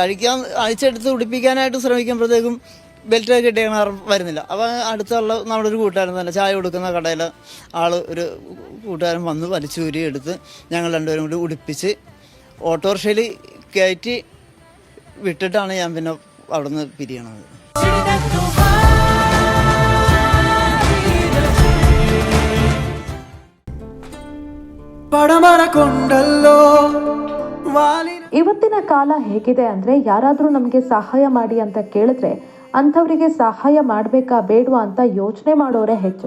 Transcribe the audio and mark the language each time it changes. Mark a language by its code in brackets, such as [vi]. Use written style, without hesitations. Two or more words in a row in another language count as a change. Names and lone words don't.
[ml] അഴിച്ചെടുത്ത് ഉടുപ്പിക്കാനായിട്ട് ശ്രമിക്കുമ്പോഴത്തേക്കും ബെൽറ്റ് കിട്ടിയ വരുന്നില്ല. അപ്പോൾ അടുത്തുള്ള നമ്മുടെ ഒരു കൂട്ടുകാരൻ തന്നെ ചായ കൊടുക്കുന്ന കടയിൽ ഒരു കൂട്ടുകാരൻ വന്ന് വലിച്ചൂരി എടുത്ത് ഞങ്ങൾ രണ്ടുപേരും കൂടി ഉടുപ്പിച്ച് ഓട്ടോറിക്ഷയിൽ കയറ്റി വിട്ടിട്ടാണ് ഞാൻ പിന്നെ അവിടെ നിന്ന് പിരിയണത്. [kn] ಇವತ್ತಿನ ಕಾಲ ಹೇಗಿದೆ ಅಂದ್ರೆ ಯಾರಾದ್ರೂ ನಮ್ಗೆ ಸಹಾಯ ಮಾಡಿ ಅಂತ ಕೇಳಿದ್ರೆ ಅಂಥವರಿಗೆ ಸಹಾಯ ಮಾಡ್ಬೇಕಾ ಬೇಡವಾ ಅಂತ ಯೋಚನೆ ಮಾಡೋರೇ ಹೆಚ್ಚು.